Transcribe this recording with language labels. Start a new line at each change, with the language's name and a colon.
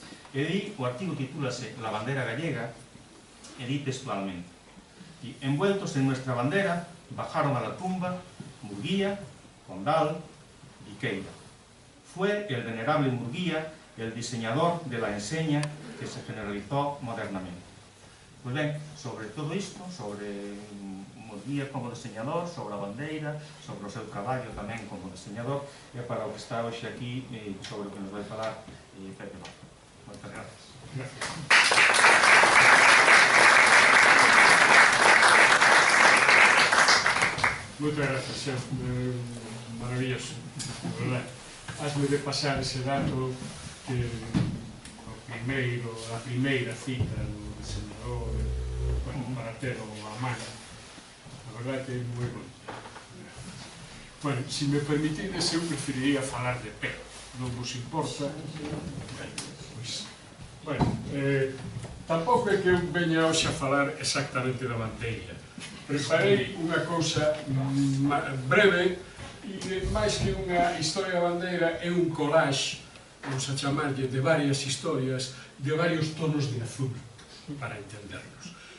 Galician: E aí o artigo titúlase
Spanish: La bandera gallega,
Galician: e di textualmente:
Spanish: y envueltos en nuestra bandera bajaron a la tumba Murguía, Condal y Queira. Fue el venerable Murguía el diseñador de la enseña que se generalizó modernamente.
Galician: Pues ben, sobre todo isto, sobre Murguía como diseñador, sobre a bandeira, sobre o seu traballo tamén como diseñador, é para o que está hoxe aquí, sobre o que nos vai falar Pepe López. Moitas gracias. Moitas gracias, Xan. Maravilloso, de verdade. Hasme de pasar ese dato que a primeira cita do diseñador, para ter a mano. A verdade que é moi bonito. Bueno, se me permitides, eu preferiría falar de pé. Non vos importa? Bueno, tampouco é que eu veña hoxe a falar exactamente da bandeira. Preparei unha cousa breve, e máis que unha historia da bandeira, é un collage, vamos a chamarlle, de varias historias, de varios tonos de azul, para entendernos.